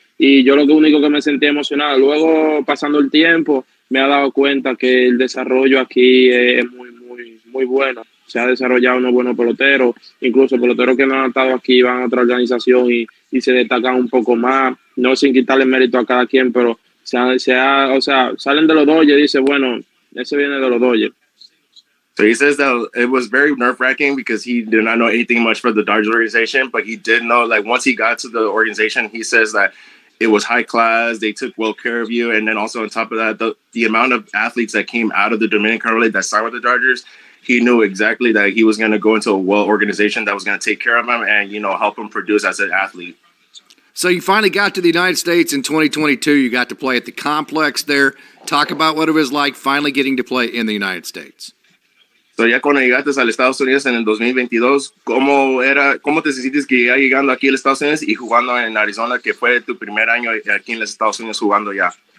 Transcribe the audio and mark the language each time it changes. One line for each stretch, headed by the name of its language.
Spanish: Y yo lo único que me sentía emocionado. Luego, pasando el tiempo, me he dado cuenta que el desarrollo aquí es muy, muy, muy bueno. Se ha desarrollado unos buenos peloteros, incluso peloteros que no han estado aquí van a otra organización y se destacan un poco más, no sin quitarle mérito a cada quien, pero salen de los Dodgers y dicen, bueno, ese viene de los Dodgers.
English: So he says that it was very nerve-wracking because he did not know anything much for the Dodgers organization, but he did know, like, once he got to the organization, he says that it was high class. They took well care of you. And then also on top of that, the amount of athletes that came out of the Dominican Republic that signed with the Dodgers, he knew exactly that he was going to go into a well organization that was going to take care of him and, help him produce as an athlete. So you finally got to the United States in 2022. You got to play at the complex there. Talk about what it was like finally getting to play in the United States.
Spanish: So ya cuando llegaste al Estados Unidos en el 2022, ¿cómo te sentiste que ya llegando aquí a Estados Unidos y jugando en Arizona, que fue tu primer año aquí en los Estados Unidos jugando ya?